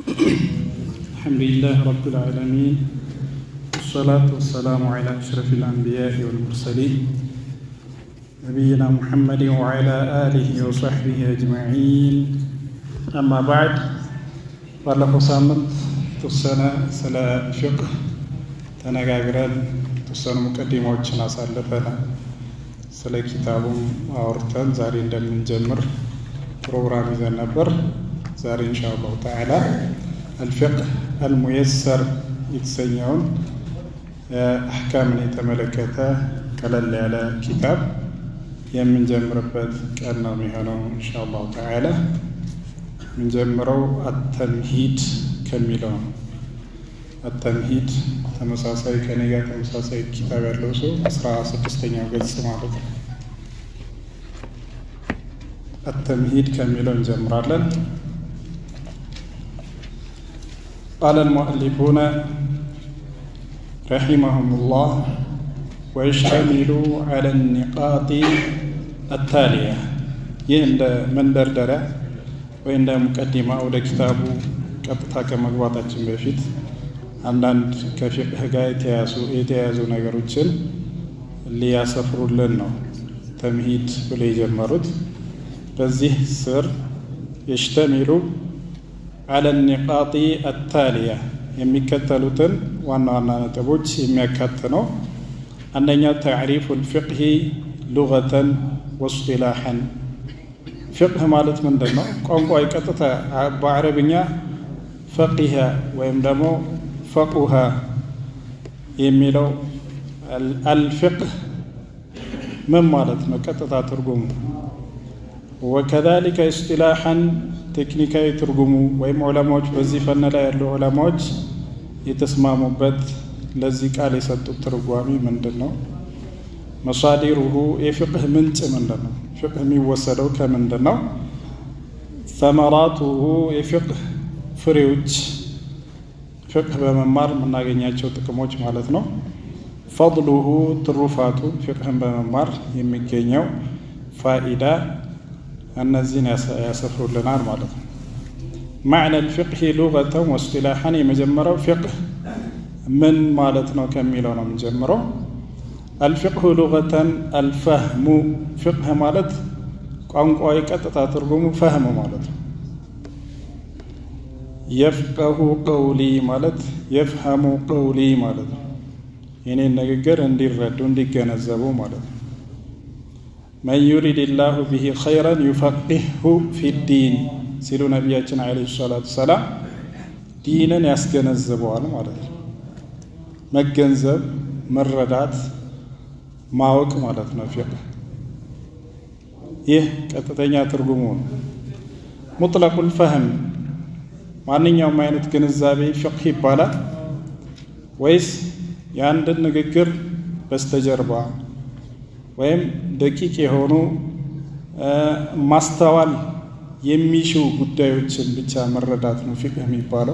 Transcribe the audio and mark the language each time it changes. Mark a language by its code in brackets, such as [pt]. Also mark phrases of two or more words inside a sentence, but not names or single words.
[ar] الحمد لله رب العالمين والصلاة والسلام على أشرف الأنبياء والمرسلين نبينا محمد وعلى آله وصحبه أجمعين أما [am] بعد ባለፈው ሳምንት ተወሰነ ስለ ፊቅህ ተነጋግረን ተወሰኑ ሙቀዲማዎችን አሳልፈናል። ስለ ኪታቡም አውርተን ዛሬ እንደምንጀምር ፕሮግራም ይዘን ነበር። ዛሬ [ar] إن شاء الله تعالى الفقه الميسر [am] የተሰኘውን አህካምን የተመለከተ ቀለል ያለ ኪታብ የምንጀምርበት ቀን ነው የሚሆነው [ar] إن شاء الله تعالى። [am] ምንጀምረው አተምሂድ ከሚለው አተምሂድ ተመሳሳይ ከኔ ጋር ተመሳሳይ ኪታብ ያለው ሰው 16ኛው ገጽ ማለት ነው። [ar] التمهيد كامل [am] እንጀምራለን። [ar] قال المؤلفون رحمهم الله ويشتمل على النقاط التالية [am] ይህ እንደ መንደርደሪያ ወይ እንደ ሙቀዲማ ወደ ኪታቡ ቀጥታ ከመግባታችን በፊት አንዳንድ ከፊቅህ ጋር የተያያዙ ነገሮችን ሊያሰፍሩልን ነው ተምሂድ ብለው የጀመሩት። በዚህ ስር [ar] يشتمل على النقاط التالية [am] የሚከተሉትን ዋና ዋና ነጥቦች የሚያካትት ነው። አንደኛ [ar] تعريف الفقه لغة واصطلاحا [am] فقه ማለት ምንድነው? ቋንቋ ይቀጥታ በአረብኛ فقه ወይም ደግሞ فقه የሚለው الفقه ምን ማለት ነው? ቀጥታ ትርጉሙ [ar] وكذلك اصطلاحا [am] ቴክኒካዊ ትርጉሙ ወይም ዑለማዎች በዚህ ፈን ላይ ያሉ ዑለማዎች የተስማሙበት ለዚህ ቃል የሰጡት ትርጓሜ ምንድነው? መሳዲሩሁ የፍቅህ ምንጭ ምንድነው? ፍቅህ የሚወሰደው ከምንድነው? ثمراته የፍቅህ ፍሬዎች ፍቅህ በመማር የምናገኛቸው ጥቅሞች ማለት ነው። فضله ትሩፋቱ ፍቅህን በመማር የሚገኘው ፋኢዳ እነዚህን ያሰፍሩልናል ማለት ነው። [ar] معنى الفقه لغة واصطلاحا [am] የመጀመሪያው ፍቅህ ምን ማለት ነው ከሚለው ነው የምንጀምረው። [ar] الفقه لغة الفهم [am] فقه ማለት ቋንቋዊ ቀጥታ ትርጉሙ ፈህም ማለት ነው። [ar] يفقه قولي [am] ማለት [ar] يفهم قولي [am] ማለት ነው። የኔን ንግግር እንዲረዱ እንዲገነዘቡ ማለት ነው። [ar] من يريد الله به خيرا يفقهه في الدين [am] ሲሉ ነብያችን [ar] عليه الصلاة السلام [am] ዲንን ያስገነዝበዋል ማለት ነው። መገንዘብ መረዳት ማወቅ ማለት ነው ፍቅህ። ይህ ቀጥተኛ ትርጉሙ ነው። [ar] مطلق الفهم [am] ማንኛውም አይነት ግንዛቤ ፍቅህ ይባላል ወይስ የአንድን ንግግር በስተጀርባ ወይም ደቂቅ የሆኑ ማስተዋል የሚሹ ጉዳዮችን ብቻ መረዳት ነው ፍቅህ የሚባለው?